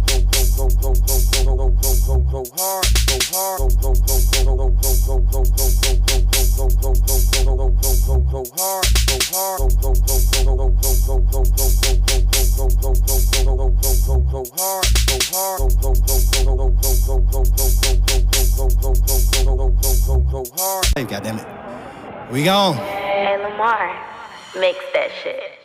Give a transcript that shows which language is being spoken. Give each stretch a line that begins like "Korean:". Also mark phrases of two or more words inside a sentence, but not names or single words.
English: go hard, go hard, go go go go go go go go go go go go hard, go hard, go go go go go go go go go go go go hard, go hard, go go go go go go go go hard. Hey, goddammit. We gone. Hey, Lamar, mix that shit.